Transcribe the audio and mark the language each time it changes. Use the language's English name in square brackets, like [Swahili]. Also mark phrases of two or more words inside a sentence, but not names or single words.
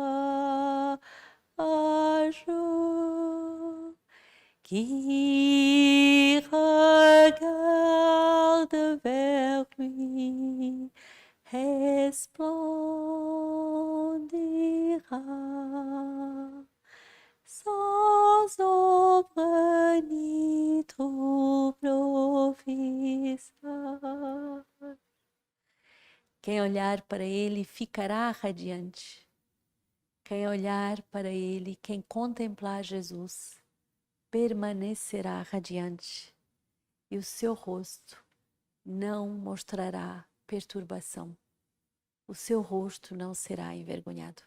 [French] Qui regarde vers lui resplendira, sans ombre ni trouble au visage. [Portuguese] Quem olhar para ele ficará radiante. Quem olhar para ele, quem contemplar Jesus, permanecerá radiante. E o seu rosto não mostrará perturbação. O seu rosto não será envergonhado.